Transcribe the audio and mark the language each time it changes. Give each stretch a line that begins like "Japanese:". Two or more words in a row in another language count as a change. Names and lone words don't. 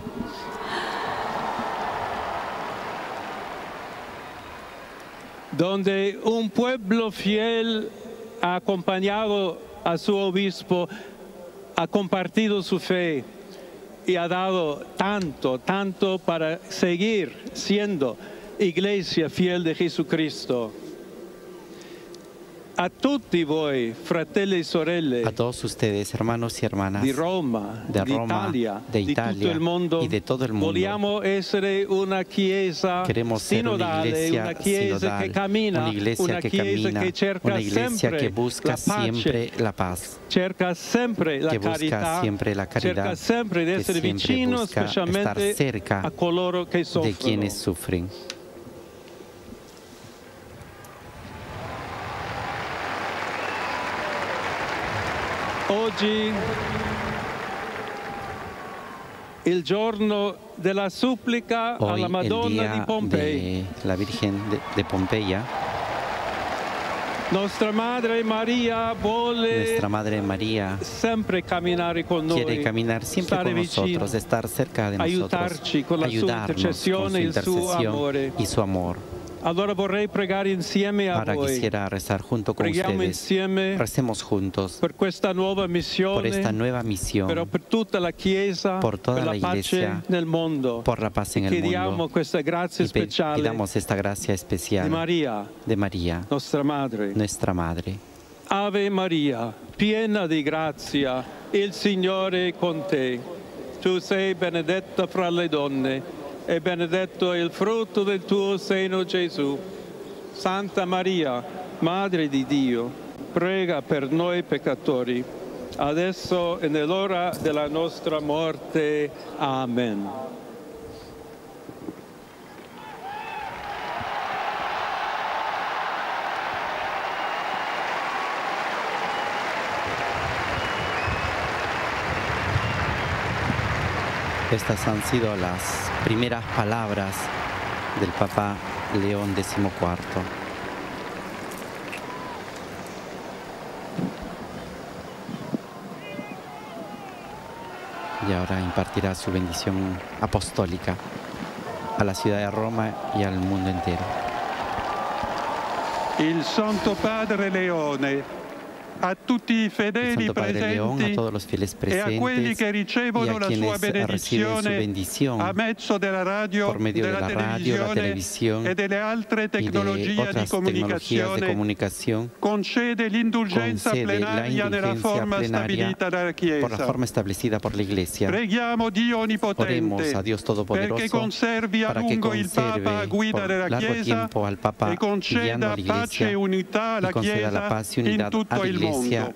Spanish: Donde un pueblo fiel ha acompañado a su obispo, ha compartido su fe y ha dado tanto para seguir siendo iglesia fiel de Jesucristo.
Italian: A tutti voi, fratelli e sorelle,
Spanish: a todos ustedes, hermanos y hermanas, de Roma, de Italia,
Italian: di tutto il mondo,
Spanish: y de todo el mundo,
Italian: vogliamo essere una chiesa
Spanish: queremos ser una iglesia
Italian: che cammina,
Spanish: una iglesia que camina,
Italian: che cerca
Spanish: una iglesia
Italian: sempre
Spanish: que busca
Italian: la pace,
Spanish: siempre la paz,
Italian: cerca sempre la
Spanish: que busca
Italian: carità,
Spanish: siempre la caridad,
Italian: cerca sempre di
Spanish: que
Italian: essere
Spanish: siempre
Italian: vicino
Spanish: busca estar
Italian: specialmente
Spanish: cerca
Italian: a coloro che
Spanish: de
Italian: soffrono.
Spanish: quienes sufren.
Italian: Oggi, il giorno della supplica
Spanish: Hoy,
Italian: alla Madonna
Spanish: el
Italian: di
Spanish: día
Italian: Pompei.
Spanish: de la Virgen de Pompeya,
Italian: Nostra Madre Maria vuole
Spanish: nuestra Madre María
Italian: sempre camminare con noi,
Spanish: quiere caminar siempre
Italian: stare
Spanish: con nosotros,
Italian: vicino,
Spanish: estar cerca de nosotros,
Italian: aiutarci con la sua
Spanish: ayudarnos con
Italian: intercessione
Spanish: su
Italian: e il suo
Spanish: intercesión
Italian: amore.
Spanish: y su amor.
Italian: Allora vorrei pregare insieme a
Spanish: Ahora
Italian: voi.
Spanish: quisiera rezar junto con
Italian: Preghiamo
Spanish: ustedes.
Italian: insieme
Spanish: Recemos juntos
Italian: per questa nuova missione,
Spanish: por esta nueva misión,
Italian: però per tutta la Chiesa,
Spanish: por toda
Italian: per
Spanish: la
Italian: la pace
Spanish: Iglesia,
Italian: nel mondo.
Spanish: por la paz en el
Italian: Chiediamo
Spanish: mundo.
Italian: questa grazia
Spanish: Y
Italian: speciale
Spanish: pidamos esta gracia especial
Italian: di Maria, nostra Madre.
Spanish: nuestra Madre.
Italian: Ave Maria, piena di grazia, il Signore è con te. Tu sei benedetta fra le donne e benedetto è il frutto del tuo seno, Gesù. Santa Maria, Madre di Dio, prega per noi peccatori, adesso e nell'ora della nostra morte. Amen.
Spanish: Estas han sido las primeras palabras del Papa León XIV. Y ahora impartirá su bendición apostólica a la ciudad de Roma y al mundo entero.
Italian: Il Santo Padre Leone, a tutti i fedeli
Spanish: Santo Padre León, a
Italian: presenti
Spanish: todos los fieles
Italian: e a quelli
Spanish: presentes
Italian: che
Spanish: y
Italian: ricevono
Spanish: a
Italian: la sua
Spanish: quienes reciben su bendición
Italian: a mezzo della radio,
Spanish: por medio de la radio, la televisión
Italian: e delle altre
Spanish: y de
Italian: tecnologie di
Spanish: otras tecnologías de comunicación,
Italian: concede l'indulgenza
Spanish: concede la
Italian: plenaria nella
Spanish: indulgencia
Italian: forma
Spanish: plenaria
Italian: stabilita dalla
Spanish: por la
Italian: Chiesa.
Spanish: forma establecida por la Iglesia.
Italian: Preghiamo Dio
Spanish: Oremos
Italian: Onnipotente
Spanish: a Dios Todopoderoso
Italian: perché conservi a
Spanish: para que
Italian: lungo il Papa a
Spanish: conserve
Italian: guida
Spanish: por
Italian: della
Spanish: largo
Italian: Chiesa
Spanish: tiempo al Papa
Italian: e
Spanish: guiando
Italian: conceda
Spanish: a la
Italian: pace
Spanish: Iglesia
Italian: e unità
Spanish: y
Italian: alla
Spanish: conceda la
Italian: Chiesa
Spanish: paz y
Italian: in
Spanish: unidad a
Italian: tutto
Spanish: la
Italian: il
Spanish: Iglesia
Italian: mondo.